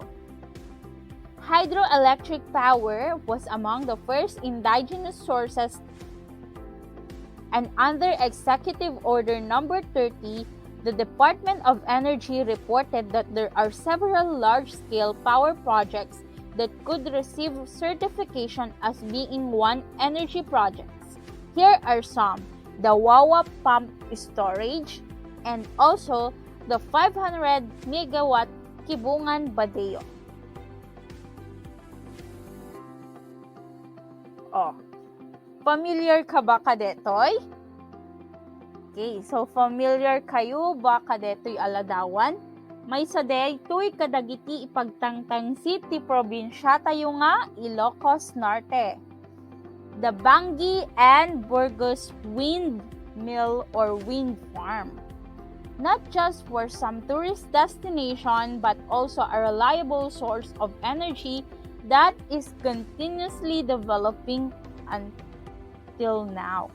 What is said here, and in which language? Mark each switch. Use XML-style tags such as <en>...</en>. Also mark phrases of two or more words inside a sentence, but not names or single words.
<en>Hydroelectric power was among the first indigenous sources, and under Executive Order Number 30, the Department of Energy reported that there are several large-scale power projects that could receive certification as being one energy projects. Here are some: the Wawa Pump Storage and also the 500 megawatt Kibungan Badeo.</en> <ilo>Oh, familiar ka ba kadetoy? Okay, so familiar kayo ba kadetoy aladawan? May saday tuy kadagiti ipagtangtang city probinsya tayo nga Ilocos Norte.</ilo> <en>The Bangi and Burgos Wind Mill or Wind Farm. Not just for some tourist destination but also a reliable source of energy that is continuously developing until now.</en>